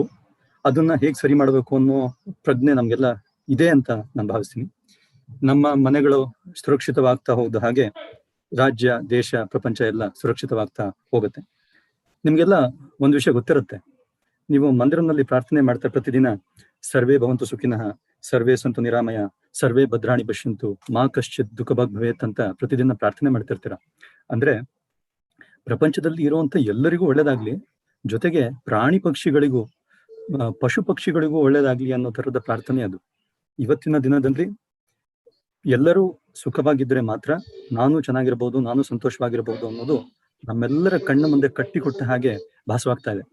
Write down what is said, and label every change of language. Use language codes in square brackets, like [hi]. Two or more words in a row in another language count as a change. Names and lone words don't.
[kn] ಅದನ್ನ ಹೇಗೆ ಸರಿ ಮಾಡಬೇಕು ಅನ್ನೋ ಪ್ರಜ್ಞೆ ನಮ್ಗೆಲ್ಲ ಇದೆ ಅಂತ ನಾನು ಭಾವಿಸ್ತೀನಿ. ನಮ್ಮ ಮನೆಗಳು ಸುರಕ್ಷಿತವಾಗ್ತಾ ಹೋದ ಹಾಗೆ ರಾಜ್ಯ, ದೇಶ, ಪ್ರಪಂಚ ಎಲ್ಲ ಸುರಕ್ಷಿತವಾಗ್ತಾ ಹೋಗುತ್ತೆ. ನಿಮ್ಗೆಲ್ಲ ಒಂದು ವಿಷಯ ಗೊತ್ತಿರುತ್ತೆ, ನೀವು ಮಂದಿರನಲ್ಲಿ ಪ್ರಾರ್ಥನೆ ಮಾಡ್ತಾ ಪ್ರತಿದಿನ [sa] ಸರ್ವೇ ಭವಂತು ಸುಖಿನಃ, ಸರ್ವೇ ಸಂತು ನಿರಾಮಯ, ಸರ್ವೇ ಭದ್ರಾಣಿ ಪಶ್ಯಂತು, ಮಾ ಕಶ್ಚಿತ್ ದುಃಖಭಾಗ್ ಭವೇತ್ [kn] ಅಂತ ಪ್ರತಿದಿನ ಪ್ರಾರ್ಥನೆ ಮಾಡ್ತಿರ್ತೀರ. ಅಂದ್ರೆ ಪ್ರಪಂಚದಲ್ಲಿ ಇರುವಂತ ಎಲ್ಲರಿಗೂ ಒಳ್ಳೇದಾಗ್ಲಿ, ಜೊತೆಗೆ ಪ್ರಾಣಿ ಪಕ್ಷಿಗಳಿಗೂ, ಪಶು ಪಕ್ಷಿಗಳಿಗೂ ಒಳ್ಳೇದಾಗ್ಲಿ ಅನ್ನೋ ತರದ ಪ್ರಾರ್ಥನೆ ಅದು. ಇವತ್ತಿನ ದಿನದಲ್ಲಿ ಎಲ್ಲರೂ ಸುಖವಾಗಿದ್ರೆ ಮಾತ್ರ ನಾನು ಚೆನ್ನಾಗಿರ್ಬೋದು, ನಾನು ಸಂತೋಷವಾಗಿರ್ಬೋದು ಅನ್ನೋದು ನಮ್ಮೆಲ್ಲರ ಕಣ್ಣ ಮುಂದೆ ಕಟ್ಟಿಕೊಟ್ಟ ಹಾಗೆ ಭಾಸವಾಗ್ತಾ ಇದೆ.